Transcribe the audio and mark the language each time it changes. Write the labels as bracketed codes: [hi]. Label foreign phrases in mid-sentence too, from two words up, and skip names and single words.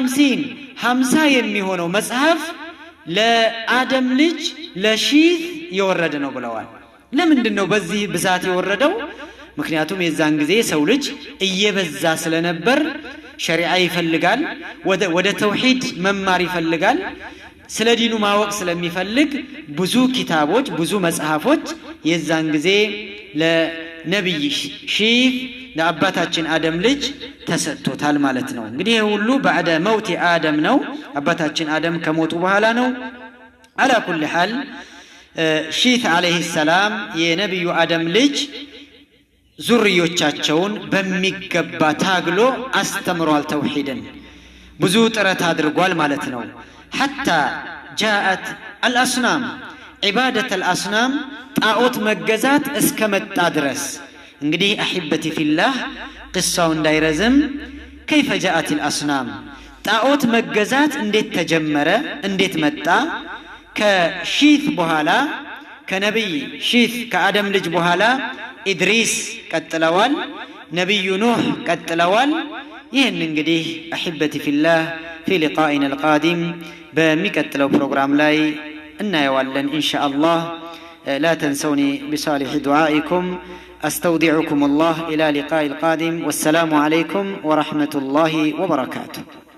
[am] 50 የሚሆነው መጽሐፍ ለአደም ልጅ ለሺት የወረደ ነው ብለዋል ለምንድነው በዚህ ብዛት የወረደው ምክንያቱም የዛን ጊዜ ሰው ልጅ እየበዛ ስለነበር ሸሪዓ ይፈልጋል ወደ ተውሂድ መማር ይፈልጋል ስለ ዲኑ ማወቅ ስለሚፈልግ ብዙ ኪታቦች ብዙ መጽሐፎች የዛን ጊዜ ለነብይ ሺት ለአባታችን አደም ልጅ ተሰጥቶታል ማለት ነው እንግዲህ ሁሉ [ar] بعد موت آدم [am] ነው አባታችን አደም ከሞቱ በኋላ ነው [ar] على كل حال [am] ሺት [ar] عليه السلام [am] የነብዩ አደም ልጅ ዙርዮቻቸውን በሚገባ ታግሎ አስተምሯል ተውሂድን ብዙ ጥረት አድርጓል ማለት ነው حتى [ar] جاءت الأصنام عبادة الأصنام [am] ጣዖት መገዛት እስከመጣ ድረስ እንግዲህ [ar] احبتي في الله قصው [am] እንዳይረዝም [ar] كيف جاءت الأصنام [am] ጣዖት መገዛት እንዴት ተጀመረ እንዴት መጣ ከሺት በኋላ ከነብይ ሺት ከአደም ልጅ በኋላ ኢድሪስ ቀጥለዋል ነብዩ ኑህ ቀጥለዋል ይሄን እንግዲህ [ar] احبتي في الله في لقائنا القادم [am] በሚቀጥለው ፕሮግራም ላይ እናየዋለን ኢንሻአላህ [ar] لا تنسوني بصالح دعائكم. أستودعكم الله إلى لقاء القادم، والسلام عليكم ورحمة الله وبركاته.